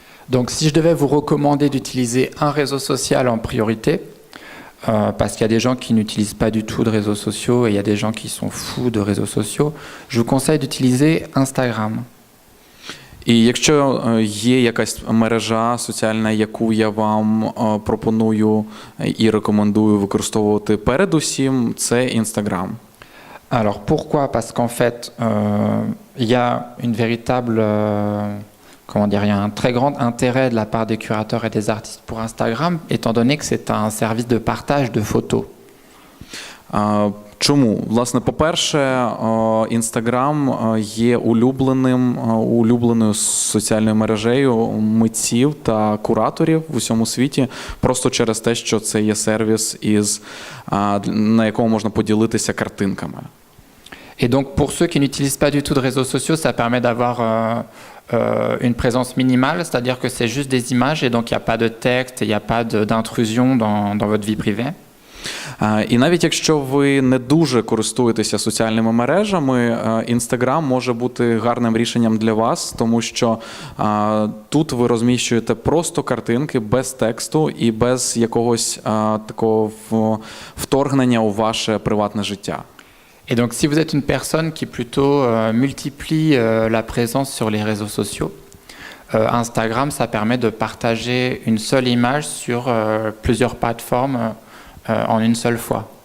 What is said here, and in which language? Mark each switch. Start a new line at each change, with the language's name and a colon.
French: Donc, si je devais vous recommander d'utiliser un réseau social en priorité, parce qu'il y a des gens qui n'utilisent pas du tout de réseaux sociaux et il y a des gens qui sont fous de réseaux sociaux, je vous conseille d'utiliser Instagram.
Ukrainian: І якщо є якась мережа соціальна, яку я вам пропоную і рекомендую використовувати передусім, це Instagram.
French: Alors pourquoi? Parce qu'en fait, il y a une véritable... il y a un très grand intérêt de la part des curateurs et des artistes pour Instagram, étant donné que c'est un service de partage de photos.
Ukrainian: Чому? Власне, по-перше, Instagram є улюбленою соціальною мережею митців та кураторів в усьому світі, просто через те, що це є сервіс, на якому можна поділитися картинками.
French: Et donc, pour ceux qui n'utilisent pas du tout de réseaux sociaux, ça permet d'avoir une présence minimale, c'est-à-dire que c'est juste des images et donc il n'y a pas de texte, il n'y a pas d'intrusion dans votre vie privée.
Ukrainian: І навіть якщо ви не дуже користуєтеся соціальними мережами, Instagram може бути гарним рішенням для вас, тому що тут ви розміщуєте просто картинки без тексту і без якогось такого вторгнення у ваше приватне життя.
French: Et donc si vous êtes une personne qui plutôt multiplie la présence sur les réseaux sociaux, Instagram, ça permet de partager une seule image sur plusieurs plateformes en une seule fois.